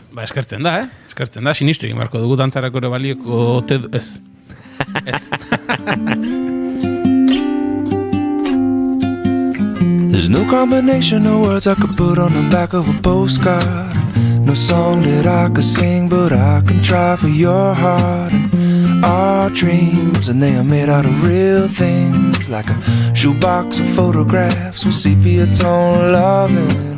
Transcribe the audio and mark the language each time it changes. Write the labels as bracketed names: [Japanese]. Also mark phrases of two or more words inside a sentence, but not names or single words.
[Basque] Ba, eskertzen da, Eskertzen da, sinistu egin beharko dugu dantzarako ere balioko ez. Ez. [English] There's no combination of words I could put on the back of a postcard. No song that I could sing, but I can try for your heart. And our dreams, and they are made out of real things, like a shoebox of photographs with sepia tone loving.